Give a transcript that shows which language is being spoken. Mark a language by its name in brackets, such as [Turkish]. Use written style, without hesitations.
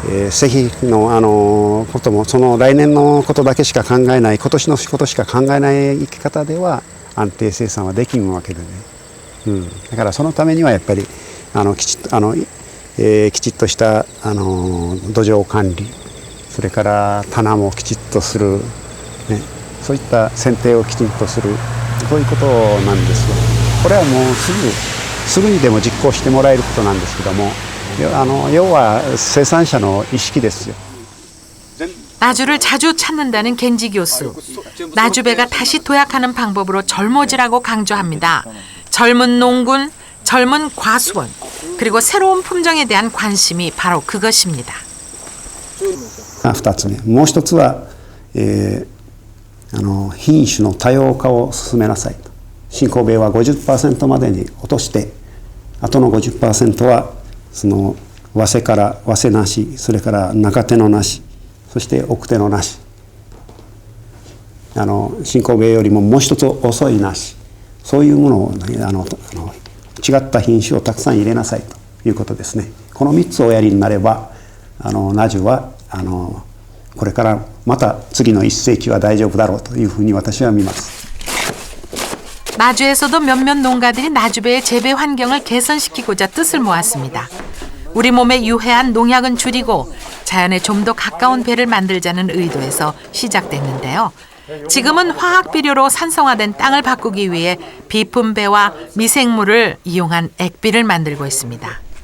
[Japanese] 製品のこともその来年のことだけしか考えない、今年のことしか考えない生き方では安定生産はできんわけでね、だからそのためにはやっぱりきちっとした土壌管理、それから棚もきちっとする、ね、そういった剪定をきちんとする、そういうことなんですよ。これはもうすぐにでも実行してもらえることなんですけども、要は生産者の意識ですよ。 [Korean] 나주를 자주 찾는다는 겐지 교수. 나주배가 다시 도약하는 방법으로 젊어지라고 강조합니다. 젊은 농군, 젊은 과수원, 그리고 새로운 품종에 대한 관심이 바로 그것입니다. [Japanese] 2つ目、もう一つは、品種の多様化を進めなさいと。新興米は 50% までに落として、あとの 50% はその早生から早生なし、それから中手のなし、そして奥手のなし、新神戸よりももう一つ遅いなし、そういうものを、違った品種をたくさん入れなさいということですね。この3つをおやりになればナジュはこれからまた次の1世紀は大丈夫だろうというふうに私は見ます。 [Korean] 나주에서도 몇몇 농가들이 나주배의 재배 환경을 개선시키고자 뜻을 모았습니다. 우리 몸에 유해한 농약은 줄이고 자연에 좀 더 가까운 배를 만들자는 의도에서 시작됐는데요. 지금은 화학 비료로 산성화된 땅을 바꾸기 위해 비품배와 미생물을 이용한 액비를 만들고 있습니다.